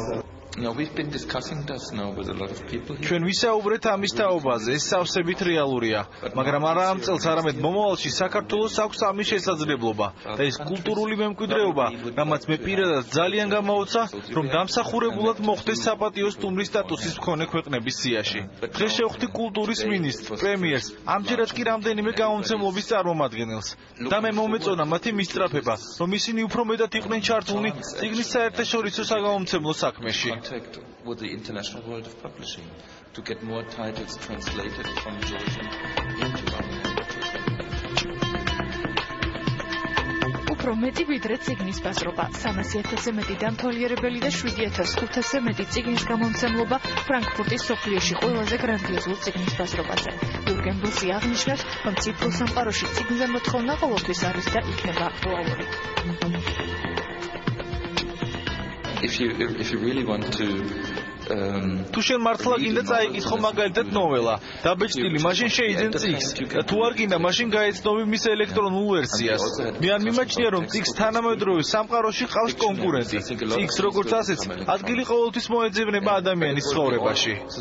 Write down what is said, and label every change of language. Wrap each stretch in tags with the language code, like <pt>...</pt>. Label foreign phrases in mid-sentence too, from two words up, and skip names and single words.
<ka>ჩვენ ვისაუბრეთ ამის თაობაზე, ეს სავსებით რეალურია, მაგრამ არა ამ წელს, არამედ მომავალში საქართველოს აქვს ამის შესაძლებლობა და ეს კულტურული მემკვიდრეობა, რამაც მე პირადად ძალიან გამაოცა, რომ დამსახურებულად მოხდეს საპატიო სტუმრის სტატუსის მქონე ქვეყნების სიაში. დღეს შევხვდი კულტურის მინისტრს, პრემიერს, ამჯერად კი რამდენიმე გამომცემლობის წარმომადგენელს და მე მომეწონა მათი მისწრაფება, რომ ისინი უფრო მეტად იყვნენ ჩართულნი წიგნის საერთაშორისო საგამომცემლო საქმეში.</ka> <en>With the international world of publishing to get more titles translated from Georgian into our language.</en> <ka>უფრო მეტი ვიდრე წიგნის ბაზრობა, 300,000-ზე მეტი დამთვალიერებელი და 7,500-ზე მეტი წიგნის გამომცემლობა ფრანკფურტის სოფლიოში ყველაზე გრანდიოზულ წიგნის ბაზრობაზე. იურგენ ბოსი აღნიშნავს, რომ ციფრულ სამყაროში წიგნზე მოთხოვნა ყოველთვის არის და იქნება აქტუალური.</ka> <en>If you really want to</en> <ka>თუ შენ მართლა გინდა წაიკითხო მაგალითად ნოველა, დაბეჭდილი, მაშინ შეიძენ წიგნს. თუ არ გინდა, მაშინ გაეცნობი მის ელექტრონულ ვერსიას. მე არ მიმაჩნია, რომ წიგნს თანამედროვე სამყაროში ყავს კონკურენტი. წიგნს როგორც ასეც, ადგილი ყოველთვის მოეძებნება ადამიანის ცხოვრებაში.</ka>